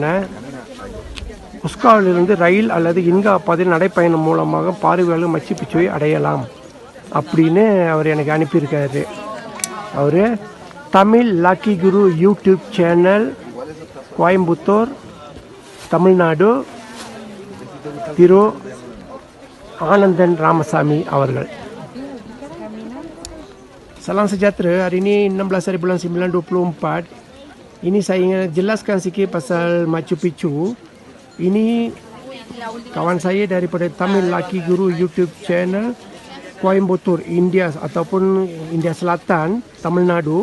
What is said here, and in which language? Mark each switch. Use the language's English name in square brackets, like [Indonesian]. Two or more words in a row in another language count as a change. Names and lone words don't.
[Tamil] உஸ்காவிலிருந்து ரயில் அல்லது இன்கா பாதையில் நடைப்பயணம் மூலமாக பார்வையாளர் மச்சு பிச்சுவை அடையலாம் அப்படின்னு அவர் எனக்கு அனுப்பியிருக்காரு. அவர் தமிழ் லக்கி குரு [English] YouTube channel [Tamil] கோயம்புத்தூர் தமிழ்நாடு திரு ஆனந்தன் ராமசாமி அவர்கள். [Malay] Salam sejahtera. Hari ini 16 hari bulan 9 24. Ini saya ingin jelaskan sikit pasal Machu Picchu. Ini kawan saya daripada Tamil Laki Guru [English] YouTube channel [Malay] Coimbatore, India ataupun India Selatan, Tamil Nadu.